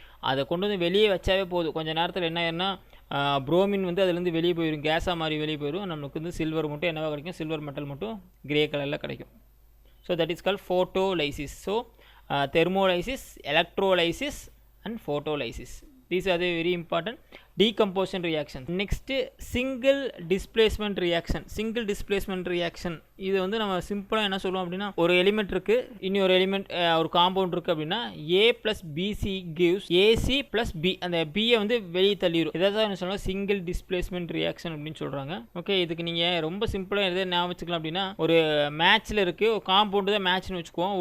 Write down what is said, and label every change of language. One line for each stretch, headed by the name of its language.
Tamil: அதை கொண்டு வந்து வெளியே வச்சாவே போதும், கொஞ்சம் நேரத்தில் என்ன ஆயிருன்னா புரோமின் வந்து அதுலேருந்து வெளியே போயிடும், கேஸாக மாதிரி வெளியே போயிடும். நமக்கு வந்து சில்வர் மட்டும் என்னவா கிடைக்கும், சில்வர் மெட்டல் மட்டும் கிரே கலரில் கிடைக்கும். So that is called photolysis. So தெர்மோலைசிஸ், electrolysis and photolysis.
English: These are the very important decomposition reaction. Next single displacement reaction. Single displacement reaction
Tamil: இது வந்து நம்ம சிம்பிளாக என்ன சொல்லுவோம் அப்படின்னா ஒரு எலிமெண்ட் இருக்குது, இனி ஒரு எலிமெண்ட் ஒரு காம்பவுண்ட் இருக்குது அப்படின்னா
English: A + BC gives AC + B.
Tamil: அந்த பியை வந்து வெளியே தள்ளிடும். இதை தான் என்ன சொல்லுவோம் சிங்கிள் டிஸ்பிளேஸ்மெண்ட் ரியாக்ஷன் அப்படின்னு சொல்கிறாங்க. ஓகே, இதுக்கு நீங்கள் ரொம்ப சிம்பிளாக எதை ஞாபகம் வச்சுக்கலாம் அப்படின்னா ஒரு மேட்ச்சில் இருக்குது, ஒரு காம்பவுண்டு தான் மேட்ச்னு வச்சுக்குவோம்.